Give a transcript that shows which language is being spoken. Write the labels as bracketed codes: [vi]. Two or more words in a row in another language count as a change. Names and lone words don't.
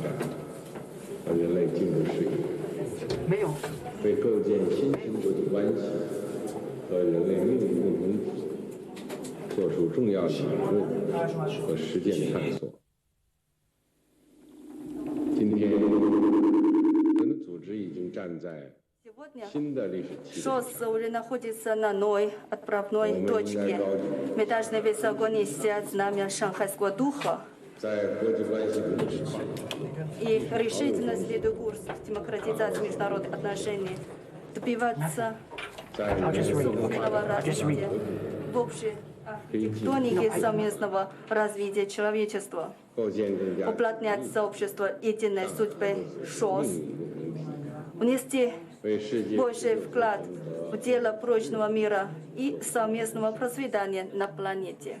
[zh] 展和人类进步事业，为构建新型国际关系和人类命运共同体做出重要理论和实践探索。今天，我们的组织已经站在 [ru] ШОС уже находится на новой отправной точке. Мы должны высоко нести знамя шанхайского духа и решительно следуя курс демократизации международных отношений, добиваться мирного развития в общей архитектонике совместного развития человечества, уплотнять сообщество единой судьбы ШОС, внести больший вклад в дело прочного мира и совместного процветания на планете.